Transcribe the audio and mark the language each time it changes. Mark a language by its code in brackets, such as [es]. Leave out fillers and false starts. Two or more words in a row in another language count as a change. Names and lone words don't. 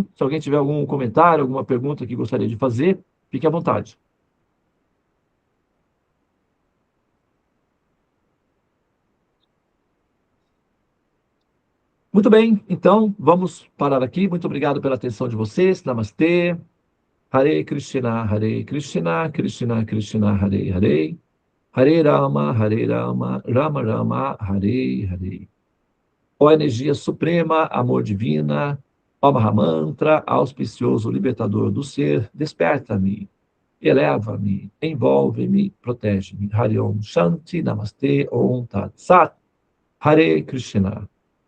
[pt] Se alguém tiver algum comentário, alguma pergunta que gostaria de fazer, fique à vontade. Muito bem, então vamos parar aqui. Muito obrigado pela atenção de vocês. Namastê. [sa] Hare Krishna, Hare Krishna, Krishna Krishna, Hare Hare. Hare Rama, Rama Rama, Hare Hare. [pt] Ó energia suprema, amor divina, ó Mahamantra, auspicioso libertador do ser, desperta-me, eleva-me, envolve-me, protege-me. [sa] Hare Om Shanti, Namastê, Om Tat Sat. Hare Krishna.